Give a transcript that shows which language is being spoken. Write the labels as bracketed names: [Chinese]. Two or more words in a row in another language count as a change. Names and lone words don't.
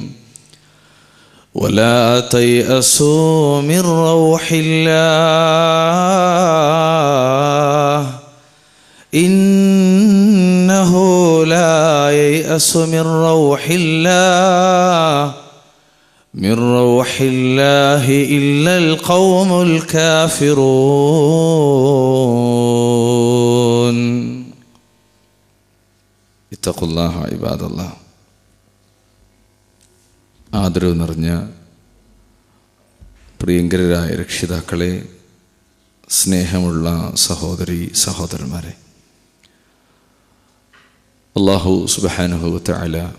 [Arabic] ولا تيأسوا من روح الله إنه لا ييأس من روح الله إلا القوم الكافرون. اتقوا الله عباد الله. [Malayalam] ആദരവ് നിറഞ്ഞ പ്രിയങ്കരായ രക്ഷിതാക്കളെ, സ്നേഹമുള്ള സഹോദരി സഹോദരന്മാരെ, അല്ലാഹു [Arabic] سبحانه وتعالى